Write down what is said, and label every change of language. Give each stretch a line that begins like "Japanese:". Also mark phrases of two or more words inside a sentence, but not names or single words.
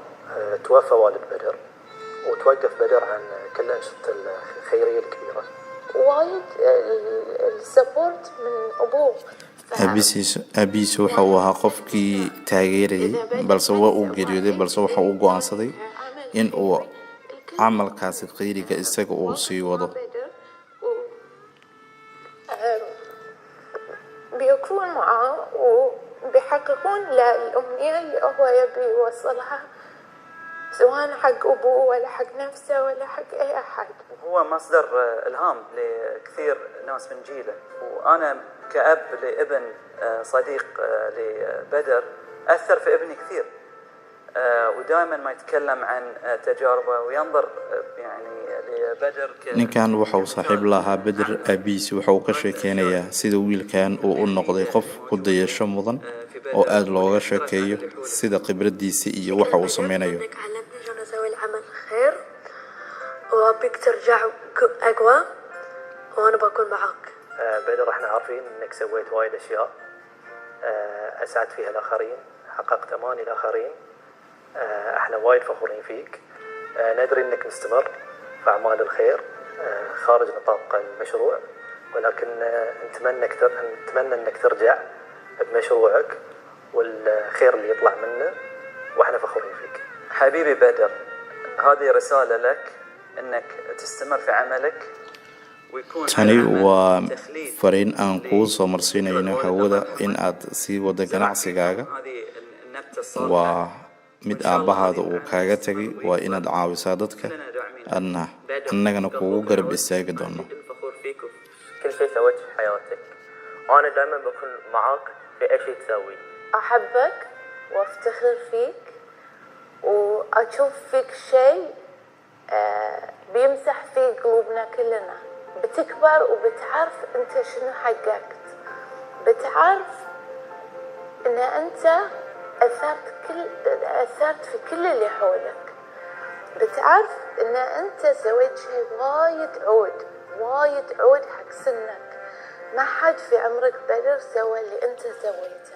Arabic: توفى والد بدر وتوقف بدر عن كل أنشطة الخيرية الكبيرة. وايد السبورت من أبوه
Somali: aabihiisu waxa uu ahaa qofkii taageerayay balse waa uu geeriyooday balse waxa uu go'aansaday in uu camalkaasi khayriga isaga uu sii wado
Arabic: بيكون معه وبيحققون له الأمنية اللي هو يبي يوصلها سواء حق أبوه ولا حق نفسه ولا حق أي أحد. هو مصدر إلهام لكثير ناس من جيله، وأنا كأب لابن صديق لبدر أثر في ابني كثير، ودائما ما يتكلم عن تجاربه وينظر يعني لبدر
Somali: ninkan waxa uu saaxiib lahaa Badr aabihiis waxa uu ka sheekeynayaa sida wiilkan uu u noqday qof ku dayasho mudan oo aad looga sheekeeyo sida khibradiisa iyo waxa uu sameynayo
Arabic: علمتني شلون اسوي العمل خير وابيك ترجع اقوى وانا بكون معاك. بدر احنا عارفين انك سويت وايد اشياء اسعدت فيها الاخرين، حققت اماني الاخرين، احنا وايد فخورين فيك. ندري انك مستمر في اعمال الخير خارج نطاق المشروع، ولكن نتمنى انك ترجع بمشروعك والخير اللي يطلع منه، واحنا فخورين فيك. حبيبي بدر، هذه رسالة لك انك تستمر في عملك ويكون
Somali: tani waa fariin aan kuu soo marsiinayno hawada in aad sii wada ganacsigaaga waa mid aabbahaada uu kaaga tagay waa inaad caawisaa dadka annagana kuugu garab istaagi doono
Arabic: كل شيء سويته في حياتك وانا دائما بكون معاك في اي شيء تسوي. أحبك وأفتخر فيك وأشوف فيك شيء بيمسح في قلوبنا كلنا. بتكبر وبتعرف أنت شنو حققت، بتعرف أن أنت أثرت في كل اللي حولك، بتعرف أن أنت سويت شيء وايد عود حق سنك. ما حد في عمرك بدر سوى اللي أنت سويته.